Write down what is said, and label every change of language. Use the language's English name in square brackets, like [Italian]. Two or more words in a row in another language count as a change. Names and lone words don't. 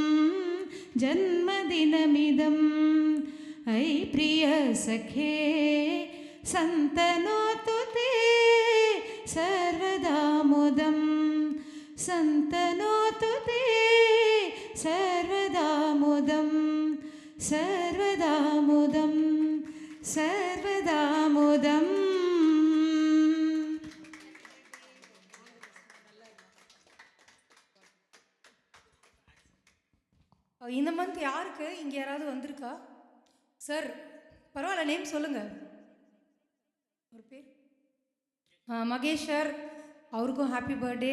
[Sanskrit] जन्मदिनमिदम् ऐ प्रियसखे सन्तनोतु ते सर्वदा मुदं सन्तनोतु ते सर्वदा मुदं सर्वदा मुदं सर्वदा मुदम्. [Tamil] இந்த மந்த் யாருக்கு இங்கே யாராவது வந்திருக்கா சார்? பரவாயில்ல, நேம் சொல்லுங்கள். ஒரு பேர் மகேஷ் சார், அவருக்கும் [English] happy birthday.